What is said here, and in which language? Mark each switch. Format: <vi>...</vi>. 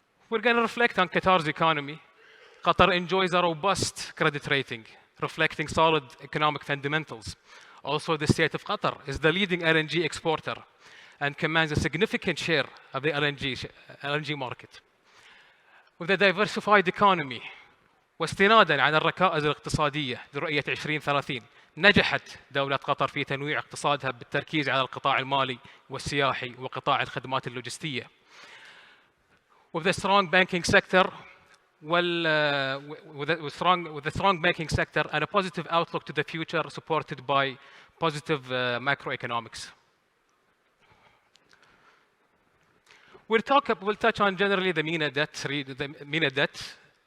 <en>We're going to reflect on Qatar's economy. Qatar enjoys a robust credit rating, reflecting solid economic fundamentals. Also, the state of Qatar is the leading LNG exporter and commands a significant share of the LNG market. With a diversified economy,</en> <ar>واستنادا على الركائز الاقتصادية لرؤية 2030 نجحت دولة قطر في تنويع اقتصادها بالتركيز على القطاع المالي والسياحي وقطاع الخدمات اللوجستية.</ar> <en>With the strong banking sector, with a strong banking sector and a positive outlook to the future supported by positive macroeconomics. We'll touch on generally the MENA debt.</en>